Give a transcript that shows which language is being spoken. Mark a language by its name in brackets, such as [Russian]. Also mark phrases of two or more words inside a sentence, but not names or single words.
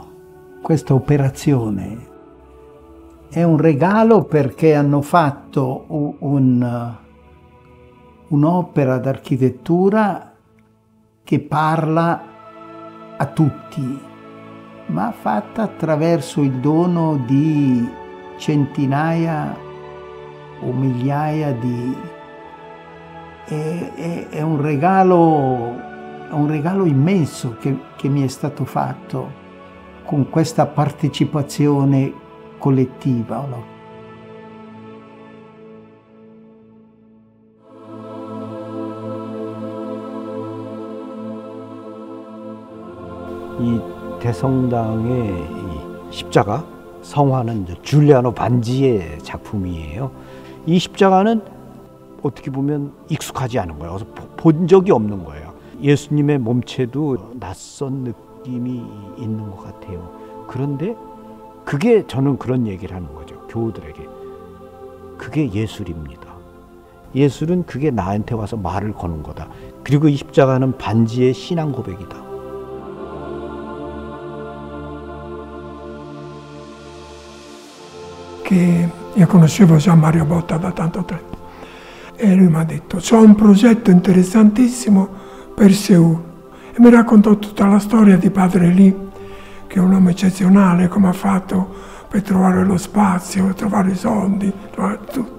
[Italian] Questa operazione è un regalo perché hanno fatto un'opera d'architettura che parla a tutti, ma fatta attraverso il dono di centinaia o migliaia di... È un regalo immenso che mi è stato fatto con questa partecipazione collettiva, no? [Korean] 이 대성당의 이 십자가 성화는 이제 줄리아노 반지의 작품이에요. 이 십자가는 어떻게 보면 익숙하지 않은 거예요. 그래서 본 적이 없는 거예요. 예수님의 몸체도 낯선 느낌이 있는 것 같아요. 그런데 그게 저는 그런 얘기를 하는 거죠. 교우들에게. 그게 예술입니다. 예술은 그게 나한테 와서 말을 거는 거다. 그리고 이 십자가는 반지의 신앙 고백이다. [Italian] Che io conoscevo Gian Mario Botta da tanto tempo e lui mi ha detto c'ho un progetto interessantissimo per Seul e mi raccontò tutta la storia di Padre Li, che è un uomo eccezionale, come ha fatto per trovare lo spazio, trovare i soldi, trovare tutto.